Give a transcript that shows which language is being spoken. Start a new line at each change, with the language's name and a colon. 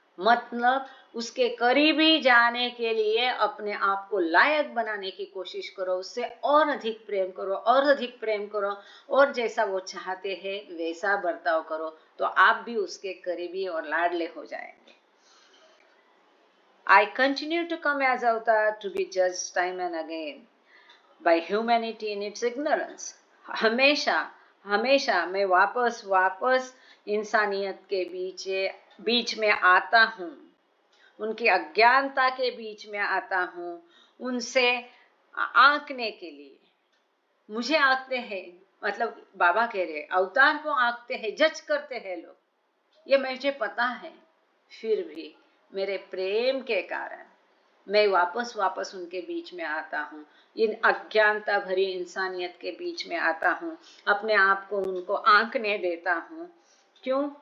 Hindi: मतलब उसके करीबी जाने के लिए अपने आप को लायक बनाने की कोशिश करो, उससे और अधिक प्रेम करो, और अधिक प्रेम करो, और जैसा वो चाहते हैं वैसा बर्ताव करो, तो आप भी उसके करीबी और लाडले हो जाएंगे।
English: I continue to come as avatar to be judged time and again by humanity in its ignorance.
Hindi: हमेशा हमेशा मैं वापस इंसानियत के बीच में आता हूँ, उनकी अज्ञानता के बीच में आता हूँ, उनसे आंकने के लिए। मुझे आंकते हैं, मतलब बाबा कह रहे अवतार को आंकते हैं, जज करते हैं लोग, ये मुझे पता है, फिर भी मेरे प्रेम के कारण मैं वापस उनके बीच में आता हूँ, इन अज्ञानता भरी इंसानियत के बीच में आता हूँ, अपने आप को उनको आंकने देता हूँ। क्यों?